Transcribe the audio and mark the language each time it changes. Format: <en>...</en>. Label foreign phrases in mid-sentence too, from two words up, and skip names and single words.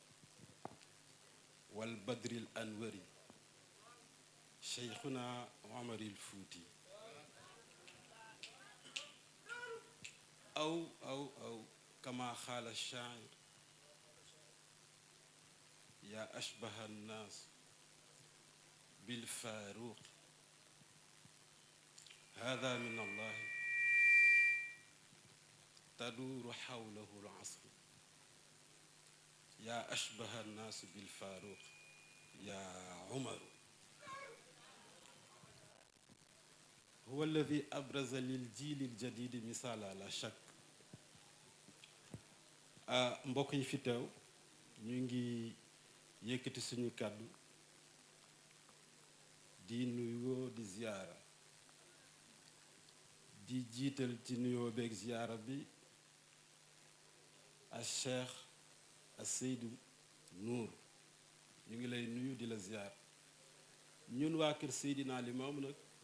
<ar>والبدر الأنور شيخنا عمر الفوتي أو كما قال الشاعر يا أشبه الناس بالفاروق هذا من الله تدور حوله العصر يا أشبه الناس بالفاروق يا عمر هو الذي أبرز للجيل الجديد مثالا لا شك</ar> <wo>mbokk yi fi teew ñu ngi yëkkati suñu kàddu di nuyoo di ziyaara di jiital ci nuyoo beeg ziyaara bi al cheikh al Seydou Nour ñu ngi lay nuyu di la ziyaar ñun waa kër Seydina Limaamu nag</wo>